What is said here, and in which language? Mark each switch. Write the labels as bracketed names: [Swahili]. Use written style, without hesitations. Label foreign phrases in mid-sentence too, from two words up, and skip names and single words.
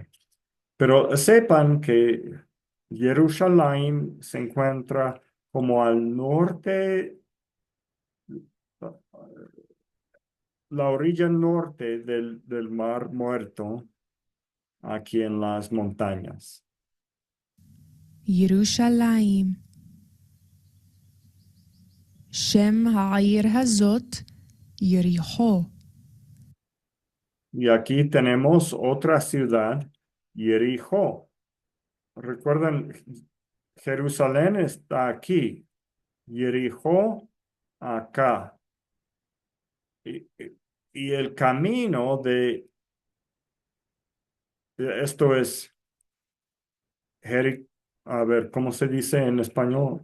[Spanish] Pero sepan que Jerusalén se encuentra como al norte, la orilla norte del Mar Muerto, aquí en las montañas. [Hebrew] ירושלים. שם העיר הזאת יריחו. [Spanish] Y aquí tenemos otra ciudad, Jericó. Recuerden, Jerusalén está aquí, Jericó acá. Y el camino esto es, a ver, ¿cómo se dice en español?